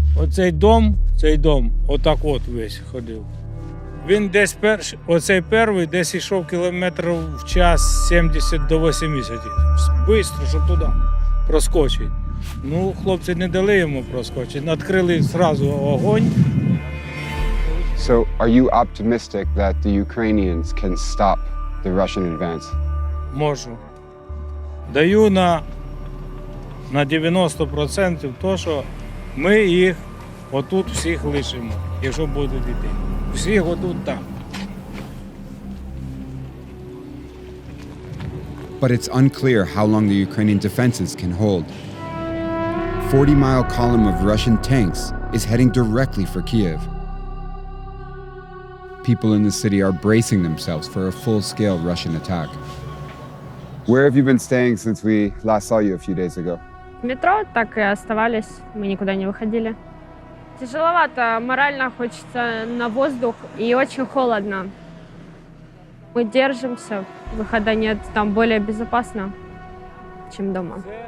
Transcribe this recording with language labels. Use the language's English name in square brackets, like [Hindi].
[Ukrainian] Цей дом, отак от весь ходив. Він десь оцей перший десь йшов кілометрів в час 70 до 80. Бистро, щоб туди проскочити. Ну, хлопці не дали йому проскочити, відкрили одразу огонь. [English] So, are you optimistic that the Ukrainians can stop the Russian advance? [Ukrainian] Можу. Даю на 90% то, що ми їх отут всіх лишимо, якщо будуть йти. Всіх отут там. [English] But it's unclear how long the Ukrainian defenses can hold. A 40-mile column of Russian tanks is heading directly for Kyiv. People in the city are bracing themselves for a full-scale Russian attack. Where have you been staying since we last saw you a few days ago? [Russian] В метро так и оставались, мы никуда не выходили. Тяжеловато, морально хочется на воздух и очень холодно. Мы держимся, выхода нет, там более безопасно, чем дома.